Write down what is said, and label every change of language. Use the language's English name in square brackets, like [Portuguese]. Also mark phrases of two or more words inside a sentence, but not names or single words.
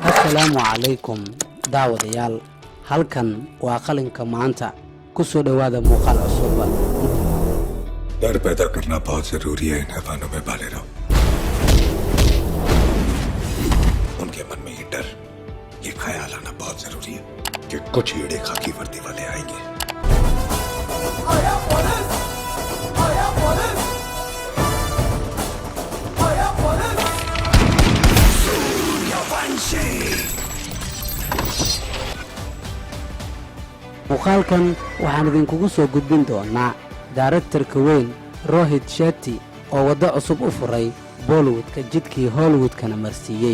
[Arabic] السلام عليكم [Somali] داوديال halkan waa qalinka maanta ku soo dhawaada muuqaal cusub [Hindi] डर पैदा करना बहुत जरूरी है इन हैवानों में पाले रहो उनके मन में ये डर ये ख्याल आना बहुत जरूरी है कि कुछ कीड़े खाकी वर्दी वाले आएंगे [Somali] muuqaalkan waxaan idinkugu soo gudbin doonaa directorka weyn Rohit Shetty oo wada cusub u furay Bollywoodka jidkii Hollywoodkana marsiiyay